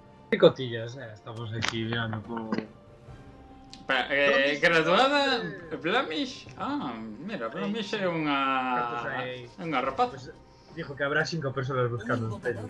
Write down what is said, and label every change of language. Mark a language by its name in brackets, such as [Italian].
[Spanish] ¿Qué cotillas? Estamos aquí mirando como... Graduada Blamish. [Galician] Ah, mira, Blamish é unha rapaz. [Spanish] Pues dijo que habrá 5 personas buscando un pelo.